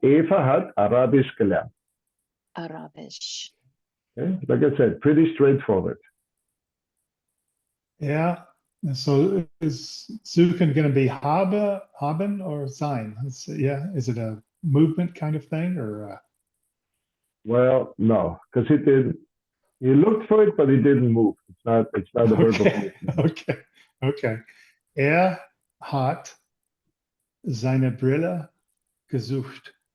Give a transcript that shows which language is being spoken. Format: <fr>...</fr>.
<de>Eva hat Arabisch gelernt. Arabisch.</de> <en>Okay. Like I said, pretty straightforward. Yeah. And so is suchen going to be haben or sein? Yeah. Is it a movement kind of thing or? Well, no, because he didn't. He looked for it, but he didn't move. It's not a verb of movement. Okay.</en> <de>Hat seine Brille gesucht.</de>